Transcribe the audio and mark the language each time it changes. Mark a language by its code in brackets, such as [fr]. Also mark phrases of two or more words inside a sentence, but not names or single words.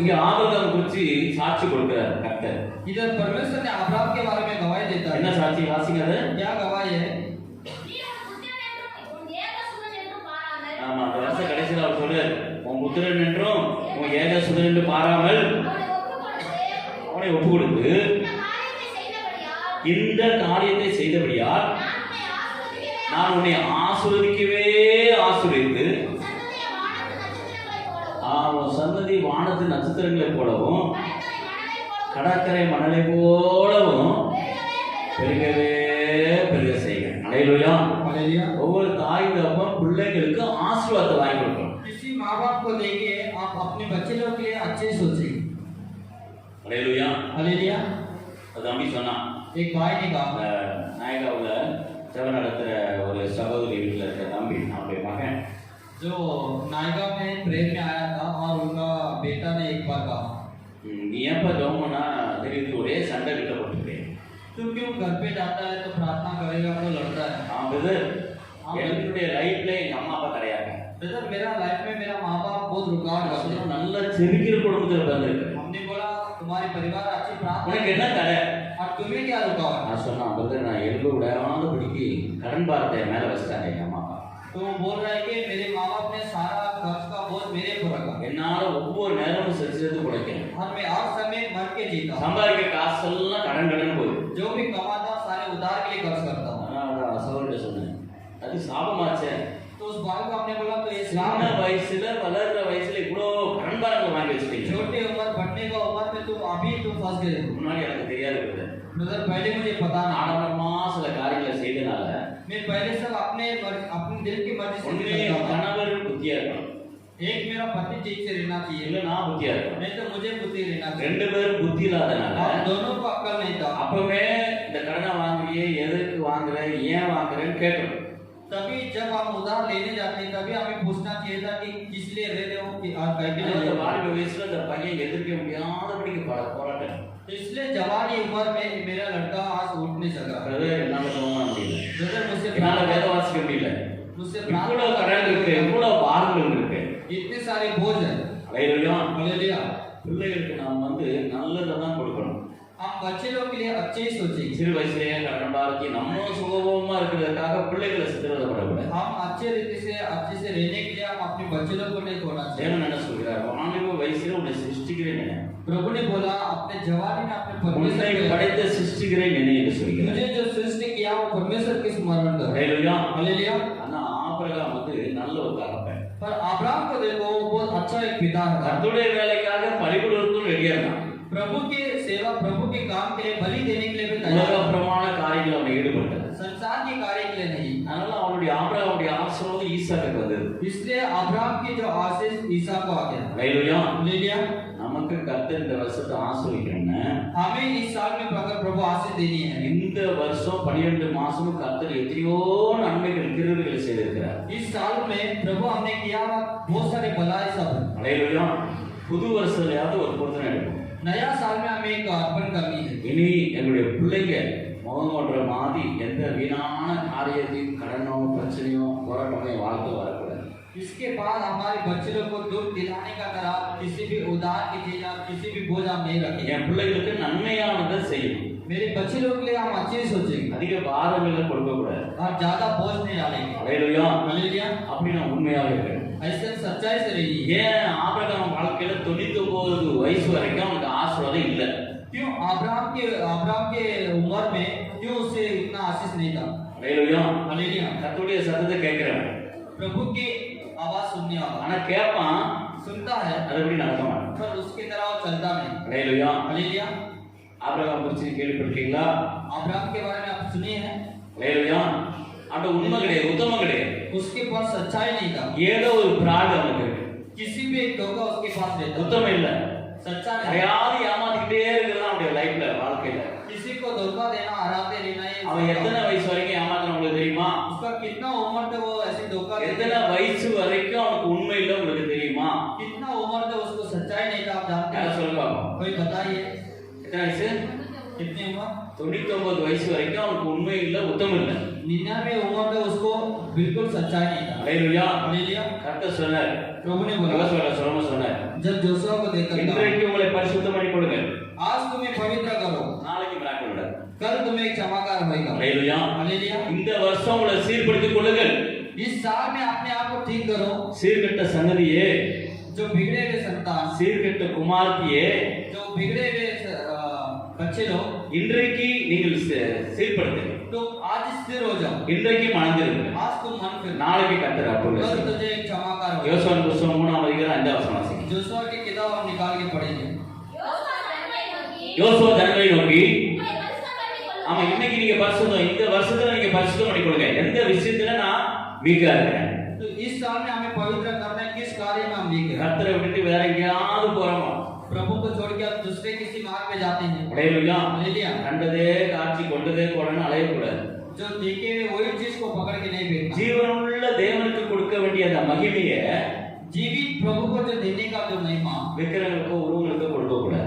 [ta] இங்க ஆபிரகாம் குறித்து சாட்சி கொடுக்கிறார் கர்த்தர். [hi] इधर परमेश्वर ने अब्राहम के बारे में गवाही देता [ta] என்ன [hi] है। [ta] சாட்சி வாசிங்க அது? [hi] क्या गवाही है? [ta] ஆமா, அந்த வருஷ கடைசியில் அவர் சொல்றார், உன் புத்திரன் என்றும் உன் ஏக சுதன் என்று பாராமல் அவனை ஒப்பு கொடுத்து இந்த காரியத்தை செய்தபடியால் நான் உன்னை ஆசீர்வதிக்கவே ஆசீர்வதித்து உன் சந்ததி வானத்து நட்சத்திரங்களைப் போலவும் கடற்கரை மணலை போலவும் பெருகவே பெருக செய்க. ஹalleluya. [hi] हालेलुया। [ta] ஒவ்வொரு தாய் தகப்பன் பிள்ளைகளுக்கு ஆசீர்வாதத்தை வாங்கி கொடுக்கணும். [hi] किसी माँ बाप को देके आप अपने बच्चे लोग के लिए अच्छे सोचिए। [ta] ஹalleluya. [hi] हालेलुया। [ta] அது தம்பி சொன்னான், [hi] एक भाई ने कहा [ta] நாயகாவில் செவ நடத்துகிற ஒரு சகோதரி வீட்டில் இருக்கிற தம்பி, அவருடைய மகன் [hi] जो नायका में प्रेम में आया था और उनका बेटा ने एक बार कहा [ta] நீ ஏப்பா ஜெபம்னா தெரியுது ஒரே சண்டை கிட்ட போட்டுருக்கேன். [hi] तू क्यों घर पे जाता है तो प्रार्थना करेगा तो लड़ता है। [ta] பிரதர், என்னுடைய லைஃப்ல எங்க அம்மா அப்பா கிடையாது. [hi] ब्रदर मेरा लाइफ में मेरा माँ बाप बहुत रुकावट करते हैं। [ta] நல்ல செருக்கிற குடும்பத்தில் பிறந்திருக்கு. [hi] हमने बोला तुम्हारे परिवार अच्छी प्रार्थना [ta] உனக்கு என்ன தடை? [hi] और तुम्हें क्या रुकावट? [ta] நான் சொன்னேன், பிரதர் நான் எலும்பு விடாத படிக்கு கடன் பாரத்தை மேல வச்சிட்டாங்க எங்க அம்மா அப்பா. [hi] तो वो बोल रहा है कि मेरे माँ बाप ने सारा खर्च का बोझ मेरे को रखा [ta] என்னால ஒவ்வொரு நேரமும் செஞ்சது குறைக்கிறேன். [hi] और मैं हर समय मर के जीता हूँ। [ta] சம்பாதிக்கிற காசெல்லாம் கடன் போகுது. [hi] जो भी कमाता हूँ सारे उधार के लिए खर्च करता हूँ। [ta] நான் சகோதரிட்ட சொன்னேன், அது சாபமாச்சே. [hi] तो उस भाई को हमने बोला तो ये [ta] சின்ன [hi] श्राप है। [ta] வயசுல வளர்ற வயசுல இவ்வளோ கடன் பாரங்களை வாங்கி வச்சுட்டீங்க. [hi] छोटे उम्र बढ़ने का उम्र में तुम अभी तुम फंस गए हो। [ta] முன்னாடி எனக்கு தெரியாது பிரதர். [hi] ब्रदर पहले मुझे पता नहीं, [ta] ஆடம்பரமா சில காரியங்களை செய்தனால [hi] मैं पहले सब अपने दिल की मर्जी से [ta] ஒண்ணு [hi] करता था। [ta] கணவர் புத்தியா இருக்கணும், [hi] एक मेरा पति ठीक से रहना चाहिए, [ta] இல்ல நான் புத்தியா இருக்கணும். [hi] नहीं तो मुझे बुद्धि रहना चाहिए। [ta] ரெண்டு பேரும் புத்தி இல்லாதனால [hi] हम दोनों को अक्ल नहीं था। [ta] அப்பவே இந்த கடனை வாங்குறியே, எதுக்கு வாங்குற, ஏன் வாங்குறேன்னு கேட்கணும். [hi] तभी जब हम उधार लेने जाते हैं तभी हमें पूछना चाहिए था कि किस लिए ले रहे हो कि आज कह के ले [ta] அந்த [hi] रहे हो। [ta] வாலிப வயசுல இந்த பையன் எதிர்க்க முடியாதபடிக்கு போராட்டம். [hi] इसलिए जवानी उम्र में मेरा लड़का आज उठ नहीं सका। [ta] பிரதர் என்னால போக முடியல, [hi] ब्रदर मुझसे [ta] என்னால வேத வாசிக்க முடியல, [hi] मुझसे [ta] இவ்வளவு கடன் இருக்கு, இவ்வளவு பாரங்கள் இருக்கு. [hi] इतने सारे बोझ हैं। [ta] ஹalleluya. [hi] हालेलुया। [ta] பிள்ளைகளுக்கு நாம் நல்லதை தான் கொடுக்கணும். [hi] हम बच्चे लोग के लिए अच्छे ही सोचेंगे। [ta] சிறு வயசுலயே கடன் பாரத்தி நம்ம சுகபோகமா இருக்கிறதுக்காக பிள்ளைகளை சித்திரவதைப்படக்கூடாது. [hi] हम अच्छे रीति से अच्छे से रहने के लिए हम अपने बच्चे लोग को नहीं खोना चाहिए। [ta] தேவன் என்ன சொல்கிறார்? வாலிப வயசுல உன்னை சிருஷ்டிக்கிறேன் நினை, [hi] प्रभु ने बोला अपने जवानी में अपने [ta] உன்னை [hi] परमेश्वर [ta] படைத்த சிருஷ்டிக்கிறேன் நினை என்று சொல்கிறார். [hi] मुझे जो सृष्टि किया वो परमेश्वर के स्मरण कर। [ta] ஹalleluya. [hi] हालेलुया। [ta] ஆனா ஆபிரகாம் நல்ல ஒரு தகப்பன். [hi] पर अब्राहम को देखो वो बहुत अच्छा एक पिता था। [ta] கர்த்தருடைய வேலைக்காக பலிபீடத்துக்கு ரெடியா இருந்தான். [hi] प्रभु की सेवा प्रभु के काम के लिए बलि देने के लिए भी [ta] உலக [hi] तैयार था। [ta] பிரமாண காரியங்கள் அவனை ஈடுபட்டார். [hi] संसार के कार्य के लिए नहीं। [ta] அதனால அவனுடைய ஆபிரகாமுடைய ஆசீர்வாதம் ஈசாக்குக்கு வந்தது. [hi] इसलिए अब्राहम की जो आशीष ईसा को आ गया। [ta] ஹல்லேலூயா. [hi] हालेलुया। [ta] நமக்கு கர்த்தர் இந்த வருஷத்தை ஆசீர்வதிக்கணும்னா [hi] हमें इस साल में अगर प्रभु आशीष देनी है, [ta] இந்த வருஷம் 12 மாசமும் கர்த்தர் எத்தனையோ நன்மைகள் கிருபைகள் செய்திருக்கிறார். [hi] इस साल में प्रभु हमने किया बहुत सारे भलाई सब। [ta] ஹல்லேலூயா. புது வருஷத்துலயாவது ஒரு பொருத்தனை எடுக்கும். [hi] नया साल में हमें एक अर्पण करनी है। [ta] இனி எங்களுடைய பிள்ளைங்க முகம் கொண்ட மாதிரி எந்த வீணான காரியத்தையும் கடனோ பிரச்சனையோ போராட்டமோ வாழ்க்கை வரக்கூடாது. [hi] इसके बाद हमारे बच्चे लोग को दुख दिलाने का तरह किसी भी उदार की चीज या किसी भी बोझ हम नहीं रखें। [ta] என் பிள்ளைகளுக்கு நன்மையானதை செய்யணும். [hi] मेरे बच्चे लोग के लिए हम अच्छे सोचेंगे [ta] அதிக பாரங்களை கொடுக்க கூடாது. [hi] और ज्यादा बोझ नहीं डालेंगे। [ta] ஹல்லேலூயா. [hi] हालेलुया। [ta] அப்படி நான் உண்மையாக இருக்கிறேன். [hi] ऐसे सच्चाई से रहिए। [ta] ஏன் ஆபிரகாம் வாழ்க்கையில 99 வயசு வரைக்கும் அவனுக்கு ஆசீர்வாதம் இல்லை? [hi] क्यों अब्राहम के उम्र में क्यों उसे इतना आशीष नहीं था? [ta] ஹல்லேலூயா. [hi] हालेलुया। [ta] கர்த்தருடைய சத்தத்தை கேட்கிறேன். [hi] प्रभु की आवाज सुनने वाला [ta] ஆனா கேட்பான், [hi] सुनता है [ta] அதுபடி நடக்க மாட்டான். [hi] पर उसकी तरह वो चलता नहीं। [ta] ஹல்லேலூயா. [hi] हालेलुया। [ta] ஆபிரகாம் குறித்து கேள்விப்பட்டிருக்கீங்களா? [hi] अब्राहम के बारे में आप सुनिए हैं? [ta] ஹல்லேலூயா. அந்த உண்மை கிடையாது, உத்தமம் கிடையாது. [hi] उसके पास सच्चाई नहीं था। [ta] ஏதோ ஒரு பிராடு அவனுக்கு இருக்கு. [hi] किसी भी एक धोखा उसके पास रहता। [ta] உத்தமம் இல்ல. [hi] सच्चा नहीं। [ta] யாரையாவது ஏமாத்திக்கிட்டே இருக்கிறது அவனுடைய லைஃப்ல, வாழ்க்கையில. [hi] किसी को धोखा देना, हराते रहना ये [ta] அவன் எத்தனை வயசு வரைக்கும் ஏமாத்தின உங்களுக்கு தெரியுமா? [hi] उसका कितना उम्र तक वो ऐसे धोखा [ta] எத்தனை வயசு வரைக்கும் அவனுக்கு உண்மை இல்லை உங்களுக்கு தெரியுமா? [hi] कितना उम्र तक उसको सच्चाई नहीं था आप जानते [ta] யார [hi] हैं? [ta] சொல்லுங்க. [hi] कोई बताइए [ta] எத்தனை வயசு? [hi] कितनी उम्र? [ta] 99 வயசு வரைக்கும் அவனுக்கு உண்மை இல்லை, உத்தமம் இல்லை. [hi] 99 उम्र तक उसको बिल्कुल सच्चाई नहीं था। [ta] ஹல்லேலூயா. [hi] हालेलुया। [ta] கர்த்தர் சொன்னார், [hi] प्रभु ने बोला [ta] யோசுவா சொன்னார், [hi] जब जोशुआ को देखकर कहा, [ta] இன்றைக்கு உங்களை பரிசுத்தம் பண்ணி கொடுங்க, [hi] आज तुम्हें पवित्र करो, [ta] நாளைக்கு மிராக்கிள் நடக்கும். [hi] कल तुम्हें एक चमत्कार होगा। [ta] ஹல்லேலூயா. [hi] हालेलुया। [ta] இந்த வருஷம் உங்களை சீர்படுத்திக் கொள்ளுங்கள். [hi] इस साल में अपने आप को ठीक करो। [ta] சீர்கெட்ட சந்ததியே, [hi] जो बिगड़े हुए संतान, [ta] சீர்கெட்ட குமார்த்தியே, [hi] जो बिगड़े हुए बच्चे लोग, [ta] இன்றைக்கு நீங்கள் சீர்படுத்துங்க. [hi] तो आज स्थिर हो जाओ। [ta] இன்றைக்கு மனதிருங்க, [hi] आज तुम मन फिर, [ta] நாளைக்கு கர்த்தர் அற்புதம் [hi] कल [ta] செய்வார். [hi] तुझे एक चमत्कार होगा। [ta] யோசுவா புத்தகம் 3ஆம் அதிகாரம் 5ஆம் வசனம் வாசிங்க. [hi] जोशुआ की किताब हम निकाल के पढ़ेंगे। [ta] யோசுவா ஜனங்களை நோக்கி, ஆமா இன்னைக்கு நீங்க பரிசுத்தம், இந்த வருஷத்துல நீங்க பரிசுத்தம் பண்ணி கொடுங்க. எந்த விஷயத்துல நான் வீக்கா இருக்கேன்? [hi] तो इस साल में हमें पवित्र करना है, किस कार्य में हम वीक हैं? [ta] கர்த்தரை விட்டுட்டு வேற எங்கேயாவது போறோமா? [hi] प्रभु को छोड़ के आप दूसरे किसी मार्ग में जाते हैं। [ta] ஹல்லேலூயா. [hi] हालेलुया। [ta] கண்டதே காட்சி கொண்டதே போறன்னு அலையக்கூடாது. [hi] जो देखे हुए वही चीज को पकड़ के नहीं बैठना। [ta] ஜீவனுள்ள தேவனுக்கு கொடுக்க வேண்டிய அந்த மகிமையை [hi] जीवित प्रभु को जो देने का जो महिमा, [ta] விக்கிரங்களுக்கோ உருவங்களுக்கோ கொடுக்க கூடாது.